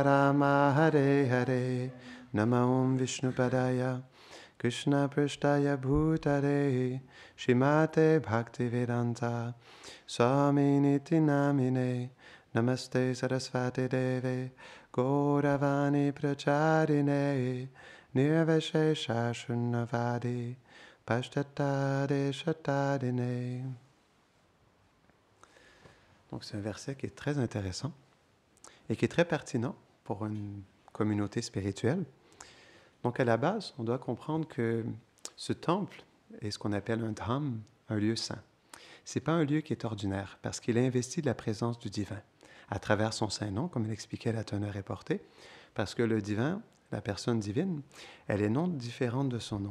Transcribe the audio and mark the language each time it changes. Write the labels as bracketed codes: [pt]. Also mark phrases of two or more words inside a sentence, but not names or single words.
[sa] राम हरे हरे नमो विष्णुपादाय कृष्ण प्रेष्ठाय भूतले श्रीमते भक्तिवेदान्त स्वामी इति नामिने नमस्ते सरस्वती देवे गौरवाणी प्रचारिणे निर्विशेष शून्यवादि पाश्चात्यदेश तारिणे. [fr] Donc c'est un verset qui est très intéressant et qui est très pertinent pour une communauté spirituelle. Donc à la base, on doit comprendre que ce temple est ce qu'on appelle un dham, un lieu saint. Ce n'est pas un lieu qui est ordinaire parce qu'il est investi de la présence du divin à travers son saint nom, comme l'expliquait la teneur et portée, parce que le divin, la personne divine, elle est non différente de son nom.